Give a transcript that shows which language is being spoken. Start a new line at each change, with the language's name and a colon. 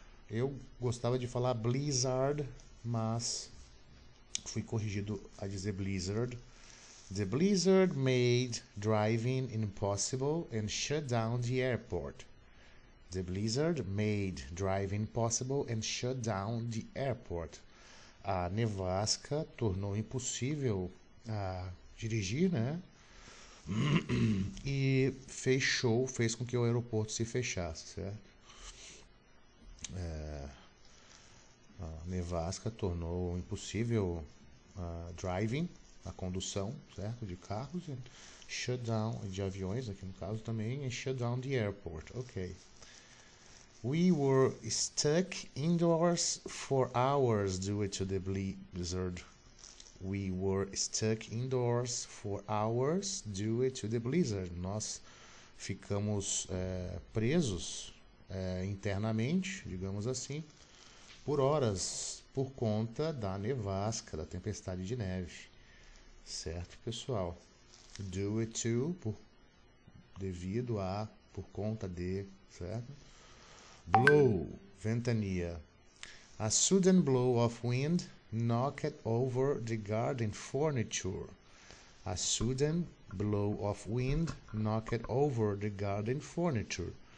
Portuguese: Eu gostava de falar blizzard, mas fui corrigido a dizer blizzard.
English: The blizzard made driving impossible and shut down the airport. The blizzard made driving impossible and shut down the airport.
Portuguese: A nevasca tornou impossível dirigir, né? E fez com que o aeroporto se fechasse, certo? A nevasca tornou impossível driving, a condução, certo, de carros, e shut down, de aviões aqui no caso também, e
English: shut down the airport,
Portuguese: ok.
English: We were stuck indoors for hours due to the blizzard. We were stuck indoors for hours due to the blizzard.
Portuguese: Nós ficamos presos internamente, digamos assim, por horas, por conta da nevasca, da tempestade de neve. Certo, pessoal? Due to, devido a, por conta de, certo? Blow, ventania.
English: A sudden blow of wind knocked over the garden furniture. A sudden blow of wind knocked over the garden furniture.